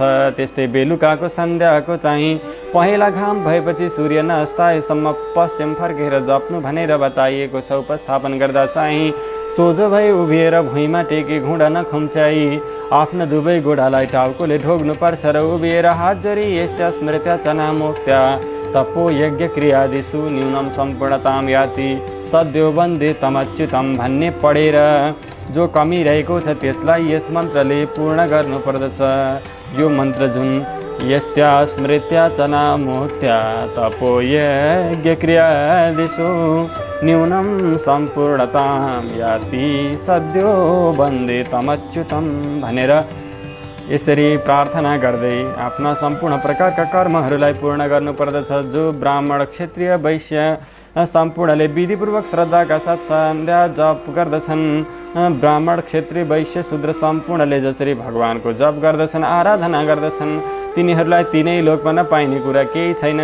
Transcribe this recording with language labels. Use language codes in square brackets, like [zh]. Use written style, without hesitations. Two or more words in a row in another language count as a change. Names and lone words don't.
[ne] त्यस्तै बेलुकाको सन्ध्याको चाहिँ पहेँला घाम भएपछि सूर्य नअस्ताएसम्म पश्चिम फर्केर जप्नु भनेर बताइएको छ। उपस्थापन गर्दा चाहिँ सोझो भई उभिएर भुइँमा टेकी घुँडा नखुम्च्याई आफ्ना दुवै गोडालाई टाउकोले ढोग्नुपर्छ र उभिएर हात जोडी [sa] यस्या स्मृत्या चनामोक्त्या तपो यज्ञ क्रियादिषु न्यूनम सम्पूर्णताम याति सद्यो वन्दे तमच्युतम [ne] भन्ने पढेर जो कमी रहेको छ त्यसलाई यस मन्त्रले पूर्ण गर्नुपर्दछ। यो मन्त्र जुन [sa] यस्या स्मृत्या चनामोक्त्या तपो यज्ञ क्रियादिषु न्यूनम सम्पूर्णताम याति सद्यो वन्दे तमच्युतम [ne] भनेर यसरी प्रार्थना गर्दै आफ्ना सम्पूर्ण प्रकारका कर्महरूलाई पूर्ण गर्नुपर्दछ। जो ब्राह्मण क्षत्रिय वैश्य सम्पूर्णले विधिपूर्वक श्रद्धाका साथ सन्ध्या जप गर्दछन्, ब्राह्मण क्षत्रिय वैश्य शूद्र सम्पूर्णले जसरी भगवानको जप गर्दछन् आराधना गर्दछन् तिनीहरूलाई तिनै लोकमा नपाइने कुरा केही छैन।